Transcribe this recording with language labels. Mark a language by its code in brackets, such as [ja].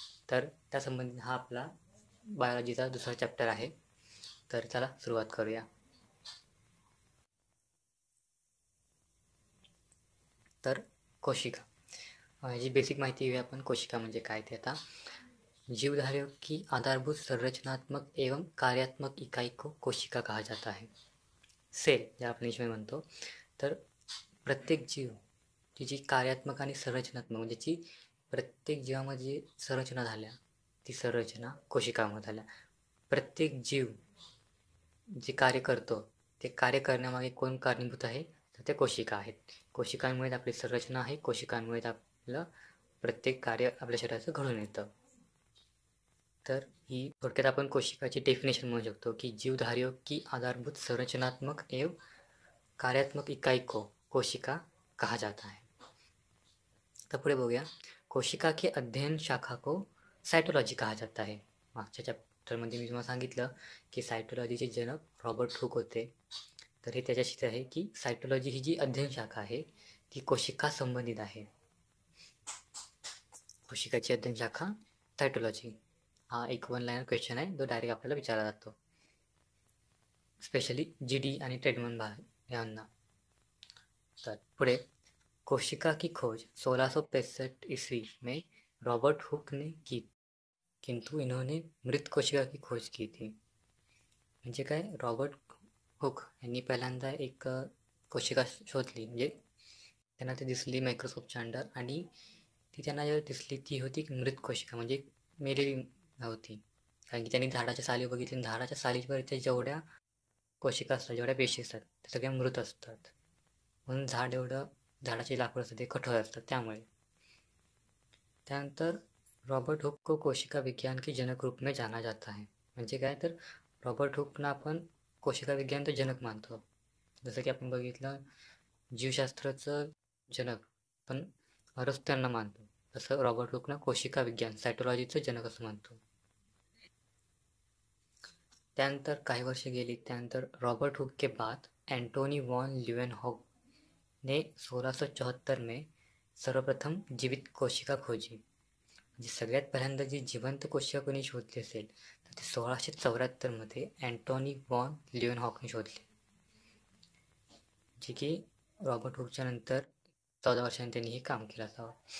[mr] तर त्यासंबंधी हा आपला बायोलॉजीचा दुसरा चॅप्टर आहे. तर चला सुरुवात करूया. तर कोशिका ह्याची बेसिक माहिती घेऊया आपण. कोशिका म्हणजे काय ते आता. [hi] जीवधारियों की आधारभूत संरचनात्मक एवं कार्यात्मक इकाई को कोशिका कहा जाता है. [mr] सेल ज्याला आपण इंग्लिशमध्ये म्हणतो. तर प्रत्येक जीव तिची कार्यात्मक आणि संरचनात्मक म्हणजे जी प्रत्येक जीवामध्ये संरचना झाल्या, ती संरचना कोशिकामध्ये झाल्या. प्रत्येक जीव जे कार्य करतो ते कार्य करण्यामागे कोण कारणीभूत आहे, तर ते कोशिका आहेत. कोशिकांमुळे आपली संरचना आहे. कोशिकांमुळे आपलं प्रत्येक कार्य आपल्या शरीराचं घडून येतं. तर ही थोडक्यात आपण कोशिकाची डेफिनेशन म्हणू शकतो की [hi] जीवधारियों की आधारभूत संरचनात्मक एवं कार्यात्मक इकाई को कोशिका कहा जाता है. [mr] तर पुढे बघूया. [hi] कोशिका के अध्ययन शाखा को सायटोलॉजी कहा जाता है. [mr] मागच्या चॅप्टरमध्ये मी तुम्हाला सांगितलं की सायटोलॉजीचे जनक रॉबर्ट हुक होते. तर हे त्याच्याशीच आहे की सायटोलॉजी ही जी अध्ययन शाखा आहे ती कोशिका संबंधित आहे. कोशिकाची अध्ययन शाखा सायटोलॉजी हा एक वन लाईनर क्वेश्चन आहे, जो डायरेक्ट आपल्याला विचारला जातो, स्पेशली जीडी आणि ट्रेडमन यांना. तर पुढे [hi] कोशिका की खोज 1665 ईस्वी में रॉबर्ट हुक ने की, किंतु इन्होंने मृत कोशिका की खोज की थी. [mr] म्हणजे काय, रॉबर्ट हुक यांनी पहिल्यांदा एक कोशिका शोधली, म्हणजे त्यांना ती दिसली मायक्रोस्कोपच्या अंडर, आणि ती त्यांना दिसली ती होती मृत कोशिका, म्हणजे मेलेली होती. कारण की त्यांनी झाडाच्या साली बघितली, झाडाच्या सालीवरच्या जेवढ्या कोशिका असतात, जेवढ्या पेशी असतात, त्या सगळ्या मृत असतात. म्हणून झाडाचे लाकूड असतात ते कठोर असतात त्यामुळे. [hi] त्यानंतर रॉबर्ट हुक को कोशिका विज्ञान के जनक रूप में जाना जाता है. [mr] म्हणजे काय, तर रॉबर्ट हुकना आपण कोशिका विज्ञान तो जनक मानतो. जसं की आपण बघितलं जीवशास्त्राचं जनक पण अरस्त्यांना मानतो, तसं रॉबर्ट हुकना कोशिका विज्ञान सायटोलॉजीचं जनक असं मानतो. त्यानंतर काही वर्ष गेली. [hi] त्यानंतर रॉबर्ट हुक के बाद एंटोनी वॉन ल्यूवेनहॉक ने 1674 में सर्वप्रथम जीवित कोशिका खोजी. [mr] म्हणजे सगळ्यात पहिल्यांदा जी जिवंत कोशिका कोणी शोधली असेल तर ती 1674 अँटोनी वॉन ल्यूवेनहॉकने शोधली, जे की रॉबर्ट हुकच्या नंतर 14 वर्षांनी त्यांनी हे काम केलं असावं.